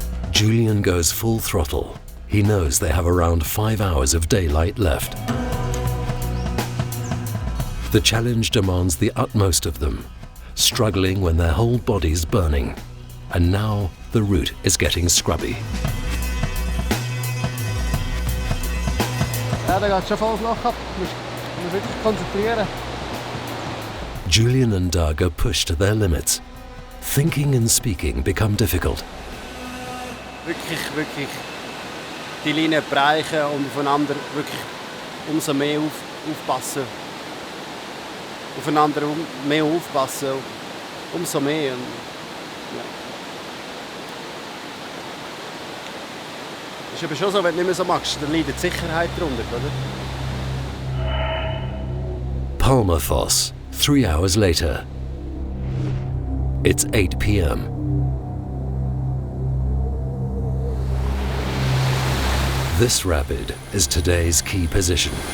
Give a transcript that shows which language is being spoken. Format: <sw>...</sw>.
<en>Julian goes full throttle. He knows they have around 5 hours of daylight left. The challenge demands the utmost of them, struggling when their whole body's burning. And now the route is getting scrubby.</en> <de>Ja, da geht schon volles Loch ab. Du musst wirklich konzentrieren.</de> <en>Julian and Dag are pushed to their limits. Thinking and speaking become difficult.</en> <de>Wirklich die Linie bereichen und aufeinander wirklich umso mehr aufpassen. Aufeinander mehr aufpassen, umso mehr. Und, ja. Ist aber schon so, wenn du nicht mehr so machst, dann leidet die Sicherheit darunter, oder?</de> <en>Palmer Voss, 3 hours later. It's 8 p.m. This rapid is today's key position.</en>